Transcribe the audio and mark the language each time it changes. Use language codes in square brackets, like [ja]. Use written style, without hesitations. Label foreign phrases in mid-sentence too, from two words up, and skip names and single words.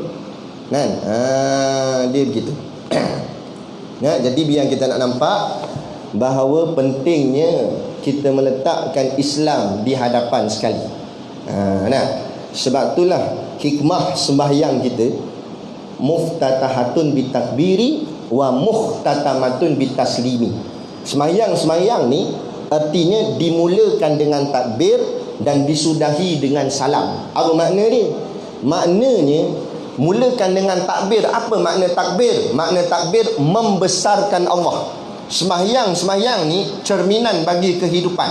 [ms] Kan? Dia begitu. Jadi biar kita nak nampak bahawa pentingnya kita meletakkan Islam di hadapan sekali. Sebab itulah hikmah sembahyang kita [ar] muftatahatun bitakbiri wa muhtatamatun bitaslimi. [ms] Sembahyang ni artinya dimulakan dengan takbir dan disudahi dengan salam. Apa makna ni? Maknanya mulakan dengan takbir. Apa makna takbir? Makna takbir membesarkan Allah. Sembahyang ni cerminan bagi kehidupan.